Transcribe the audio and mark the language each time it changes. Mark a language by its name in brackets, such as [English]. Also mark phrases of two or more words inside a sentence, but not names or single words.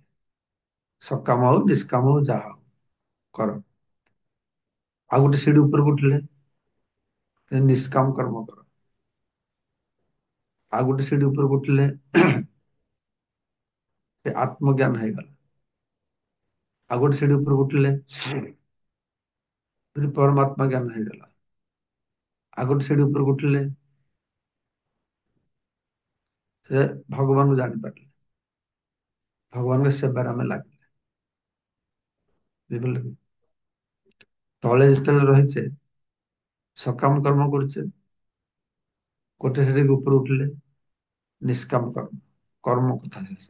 [Odia] ସକାମ ହଉ ନିଷ୍କାମ ହଉ ଯାହା ହଉ କର। ଆଉ ଗୋଟେ ସିଢି ଉପରକୁ ଉଠିଲେ ନିଷ୍କାମ କର୍ମ କର। ଆଉ ଗୋଟେ ସିଢି ଉପରକୁ ଉଠିଲେ ସେ ଆତ୍ମଜ୍ଞାନ ହେଇଗଲା। ଆଉ ଗୋଟେ ସିଢି ଉପରକୁ ଉଠିଲେ [Hindi] फिर परमात्मा ज्ञान [Odia] ହେଇଗଲା। ଆଉ ଗୋଟେ ସିଢି ଉପରକୁ ଉଠିଲେ ସେ ଭଗବାନଙ୍କୁ ଜାଣିପାରିଲେ। ଭଗବାନଙ୍କ ସେବାରେ ଆମେ ଲାଗିଲେ। ବୁଝିପାରିଲେ କି? ତଳେ ଯେତେବେଳେ ରହିଛେ ସକାମ କର୍ମ କରୁଛେ, ଗୋଟେ ସିଢି ଉପରୁ ଉଠିଲେ ନିଷ୍କାମ କର୍ମ, କର୍ମ କଥା ଶେଷ।